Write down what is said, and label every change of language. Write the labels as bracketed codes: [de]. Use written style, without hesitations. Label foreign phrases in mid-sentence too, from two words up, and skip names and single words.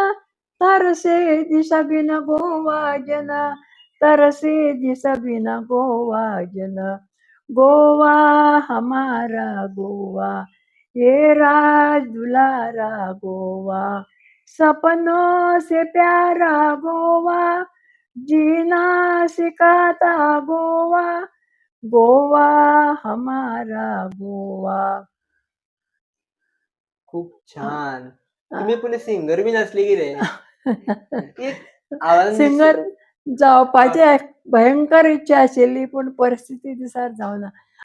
[hi] तरसे दिस बिन गोवा जना तरसे दिस बिन गोवा जना गोवा हमारा गोवा ये राज दुलारा गोवा सपनों से प्यारा गोवा जीना सिखाता गोवा गोवा हमारा गोवा. [mr] खूप छान. तुम्ही पुणे सिंगर बी नसले की रे. आवाज [kok] सिंगर जावपाची भयंकर इच्छा आशिल्ली पूण परिस्थिती दिसार जावना.